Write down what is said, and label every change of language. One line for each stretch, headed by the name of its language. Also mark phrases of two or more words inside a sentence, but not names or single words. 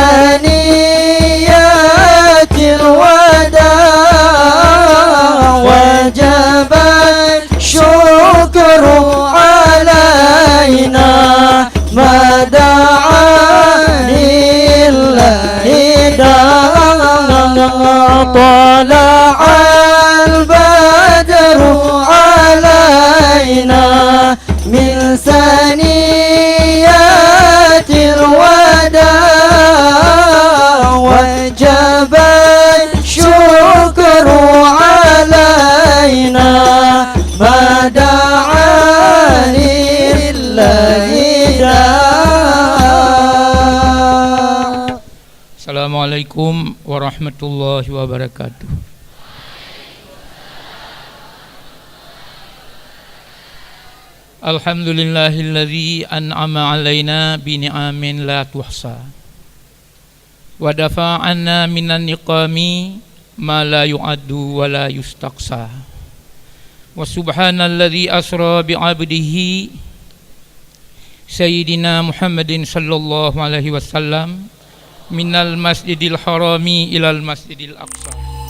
Arabic: ثنيات الوداع وجب الشكر علينا ما دعا لله داع طلع البدر علينا من ثنيات الوداع وجب الشكر علينا ما دعا لله داع'. السلام عليكم ورحمة الله وبركاته. الحمد لله الذي أنعم علينا بنعم لا تحصى ودفع عنا من النقم ما لا يعد ولا يستقصى. وسبحان الذي أسرى بعبده سيدنا محمد صلى الله عليه وسلم من المسجد الحرام إلى المسجد الأقصى.